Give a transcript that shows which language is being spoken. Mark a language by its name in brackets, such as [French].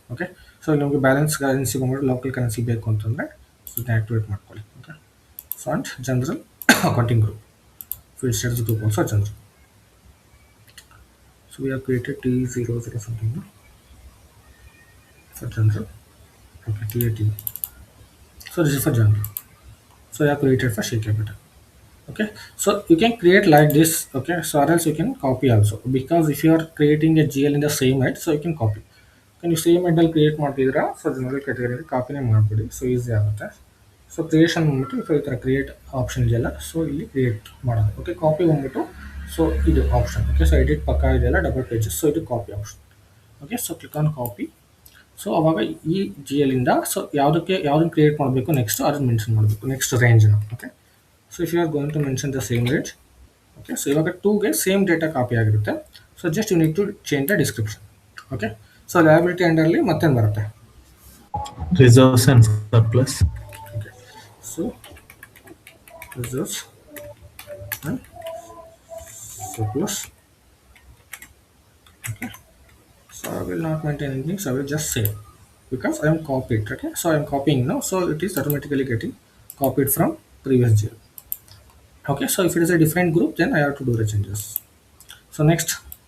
[Kannada] Okay, so ಇಲ್ಲಿ ನಿಮಗೆ balance currency ಬಂದ್ಬಿಟ್ಟು ಲೋಕಲ್ ಕರೆನ್ಸಿ ಬೇಕು ಅಂತಂದರೆ ಸೊ ಇದನ್ನ ಆ್ಯಕ್ಟಿವೇಟ್ ಮಾಡ್ಕೊಳ್ಳಿ. [English] Okay, so and general accounting group field status group also general. So we have created T00 something for general. Okay, TAT. So this is for general. So you have created for share capital. Okay, so you can create like this. Okay, so or else you can copy also, because if you are creating a GL in the same head, so you can copy. Can you same head create [Kannada] ಮಾಡಿದ್ರಾ so general category ಕಾಪಿನೇ ಮಾಡಿಬಿಡಿ. So easy ಆಗುತ್ತೆ. So creation ಬಂದ್ಬಿಟ್ಟು so ಈ ಥರ create option ಇದೆಯಲ್ಲ, so ಇಲ್ಲಿ create ಮಾಡೋದು. Okay, copy ಬಂದ್ಬಿಟ್ಟು ಸೊ ಇದು ಆಪ್ಷನ್. ಓಕೆ, ಸೊ ಎಡಿಟ್ ಪಕ್ಕ ಇದೆಯಲ್ಲ ಡಬಲ್ ಪೇಜಸ್, ಸೊ ಇದು copy option. Okay, so [English] Click on copy. [Kannada] So ಅವಾಗ ಈ GL ಸೊ ಯಾವುದನ್ನು ಕ್ರಿಯೇಟ್ ಮಾಡಬೇಕು ನೆಕ್ಸ್ಟ್ ಅದನ್ನು ಮೆನ್ಷನ್ ಮಾಡಬೇಕು, next ರೇಂಜ್ನ. Okay, so if you are going to mention the same range. Okay, so ಇವಾಗ 2ಗೆ ಸೇಮ್ ಡೇಟಾ ಕಾಪಿ ಆಗಿರುತ್ತೆ. [English] So just you need to change the description. Okay, so liability [Kannada] ಅಂಡರ್ಲಿ ಮತ್ತೇನು ಬರುತ್ತೆ, [English] Reserves and surplus. Okay, so reserves and surplus. Okay, so I will not maintain anything, so I will just save because I am copied. Okay, so I am copying now, so it is automatically getting copied from previous GL. Okay, so if it is a different group, then I have to do the changes. So next,